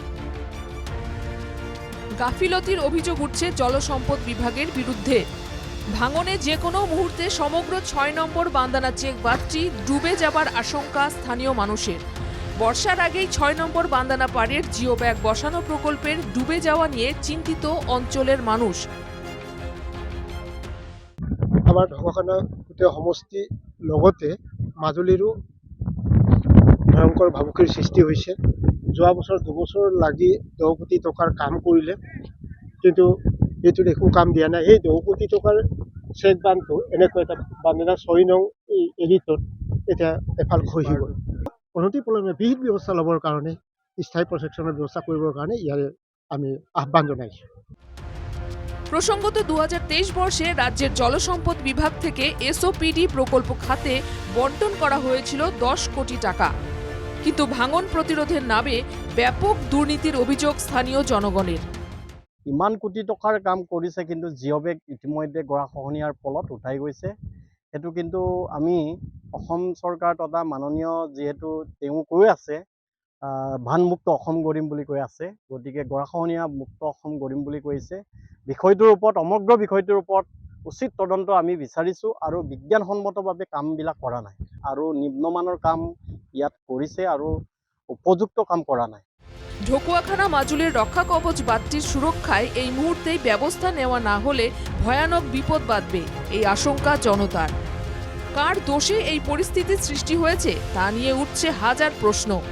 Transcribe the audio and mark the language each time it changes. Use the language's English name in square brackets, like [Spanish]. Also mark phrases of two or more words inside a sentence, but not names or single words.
[Bangla] গাফিলতির অভিযোগ উঠছে জলসম্পদ বিভাগের বিরুদ্ধে। ভাঙনে যে কোনো মুহূর্তে সমগ্র 6 নম্বর বান্দানা চেক বাঁধটি ডুবে যাবার আশঙ্কা স্থানীয় মানুষের। বর্ষার আগেই 6 নম্বর বান্দানা পাড়ের জিও ব্যাগ বসানো প্রকল্পের ডুবে যাওয়া নিয়ে চিন্তিত অঞ্চলের মানুষ। [Assamese] আমাৰ ঢকুৱাখানা গোটেই সমষ্টি লগতে মাজুলীৰো ভয়ংকৰ ভাবুকিৰ সৃষ্টি হৈছে। যোৱা বছৰ 2 বছৰ লাগি 10 কোটি টকাৰ কাম কৰিলে, কিন্তু এইটোত একো কাম দিয়া নাই। এই 10 কোটি টকাৰ চেক বান্ধটো এনেকুৱা এটা বান্দানা 6 নং এৰিটোত এতিয়া এফাল খহি গ'ল। অনতিপলমে বিহিত ব্যৱস্থা ল'বৰ কাৰণে, স্থায়ী প্ৰটেকশ্যনৰ ব্যৱস্থা কৰিবৰ কাৰণে ইয়াৰে আমি আহ্বান জনাইছোঁ। প্রসঙ্গত 2023 বর্ষে রাজ্যের জলসম্পদ বিভাগ থেকে এসওপিডি প্রকল্প খাতে বণ্টন করা হয়েছিল 10 কোটি টাকা। কিন্তু ভাঙন প্রতিরোধের নামে ব্যাপক দুর্নীতির অভিযোগ স্থানীয় জনগণের। ইমান কোটি টকাৰ কাম কৰিছে, কিন্তু জিঅ' বেগ ইতিমধ্যে গৰাখহনীয়াৰ ফলত উঠাই গৈছে। সেইটো কিন্তু আমি অসম চৰকাৰ তথা মাননীয় যিহেতু তেওঁ কৈ আছে ভানমুক্ত অসম গঢ়িম বুলি কৈ আছে, গতিকে গৰাখহনীয়া মুক্ত অসম গঢ়িম বুলি কৈছে। বিষয়টোৰ ওপৰত সমগ্ৰ বিষয়টোৰ ওপৰত উচিত তদন্ত আমি বিচাৰিছোঁ আৰু বিজ্ঞানসন্মতভাৱে কামবিলাক কৰা নাই আৰু নিম্নমানৰ কাম ইয়াত কৰিছে আৰু উপযুক্ত কাম কৰা নাই। [Bangla] ঢকুয়াখানা মাজুলির রক্ষা কবচ বাঁধটির সুরক্ষায় এই মুহূর্তেই ব্যবস্থা নেওয়া না হলে ভয়ানক বিপদ বাঁধবে এই আশঙ্কা জনতার। কার দোষে এই পরিস্থিতির সৃষ্টি হয়েছে তা নিয়ে উঠছে হাজার প্রশ্ন।